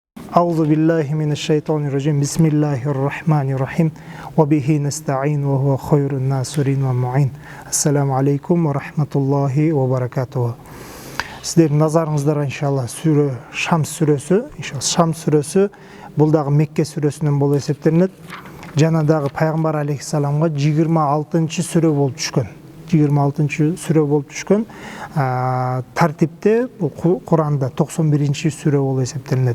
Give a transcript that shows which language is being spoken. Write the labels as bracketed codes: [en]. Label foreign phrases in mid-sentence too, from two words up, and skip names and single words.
[ar] أعوذ بالله من الشيطان الرجيم. بسم الله الرحمن الرحيم. وبه نستعين وهو خير ناصر ومعين. السلام عليكم ورحمة الله وبركاته. [kk] Сіздердің назарыңыздар иншалла сүре Шамс сүресі, иншалла Шамс сүресі бұл дағы Мекке сүресінен болып есептелінеді. Жаңадағы пайғамбар алейхиссаламға 26-шы сүре болып түшкен. 26-шы сүре болып түшкен. Тәртіпте Құранда 91-ші сүре болып есептелінеді.